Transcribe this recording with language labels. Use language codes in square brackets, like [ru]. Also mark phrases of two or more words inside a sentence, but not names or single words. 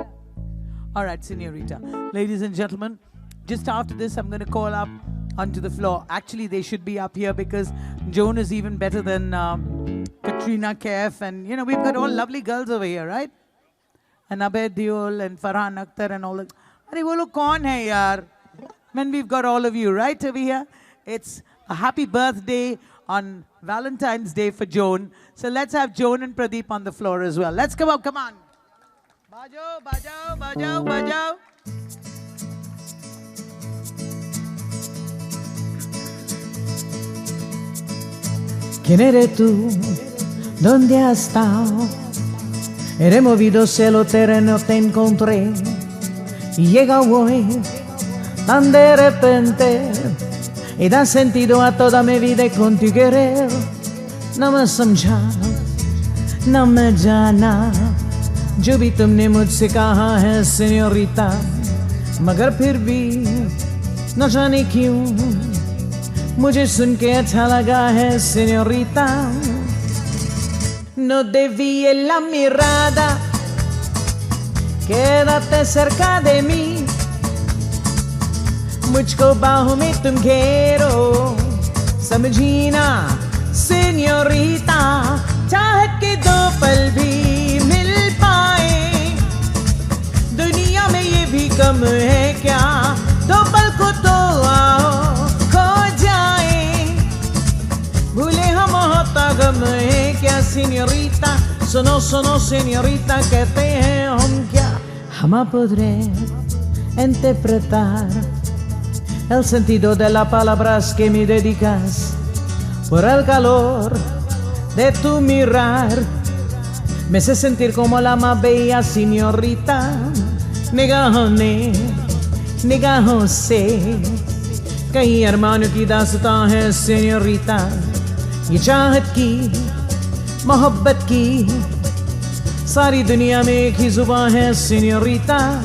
[en] All right, Senorita. Ladies and gentlemen, just after this, I'm going to call up onto the floor. Actually, they should be up here because Joan is even better than Katrina Kaif. And, you know, we've got all lovely girls over here, right? And Abhay Deol and Farhan Akhtar and all that. [hi] अरे, वो लोग कौन है, यार? [en] Man, we've got all of you right over here. It's a happy birthday on Valentine's Day for Joan. So let's have Joan and Pradeep on the floor as well. Let's come up, come on. [hi] बजाओ, बजाओ, बजाओ, बजाओ. [es] ¿Quién eres tú? ¿Dónde has estado? He removido cielo, terreno, te encontré. Y llega hoy, tan de repente, y da sentido a toda mi vida y con tu querer. [hi] No me समझा, no me जाना, जो भी तुमने मुझसे कहा है सेñorita, मगर फिर भी न जाने क्यों मुझे सुन के अच्छा लगा है señorita. [es] No desvíes la mirada, quédate cerca de mí, [hi] मुझको बाहों में तुम घेरो, समझी ना señorita, चाहत के दो पल भी मिल पाए, दुनिया में ये भी कम है क्या, दो पल को तो आओ खो जाए, भूले हम होता गम है क्या señorita, sono señorita, कहते हैं हम क्या, [es] jamás podré interpretar el sentido de las palabras que me dedicas, por el calor de tu mirar, me hace sentir como la más bella señorita, [hi] निगाहों से कई अरमानों की दास्तां है señorita, ये चाहत की मोहब्बत की सारी दुनिया में एक ही जुबान है señorita,